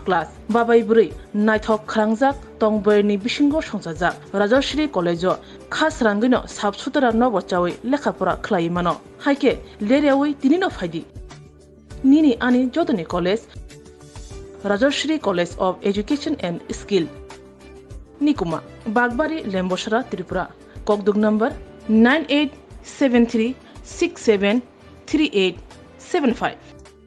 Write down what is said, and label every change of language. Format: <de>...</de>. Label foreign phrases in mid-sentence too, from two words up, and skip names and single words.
<trp>क्लास बाबाय बुरै नायथक खरांजाक तंबयनि बिसिंगो संजाजाक राजश्री कलेजो खास रांगैनो साबसुतरा नबचावै लेखाफोरा खलायमानो हायके लेरियावै तिनिनो फायदि निनि आनि जदनि कलेज राजश्री कलेज ऑफ एजुकेशन एंड स्किल निकुमा बागबारी लेम्बोसरा त्रिपुरा ककदुक नंबर 9873673875</trp>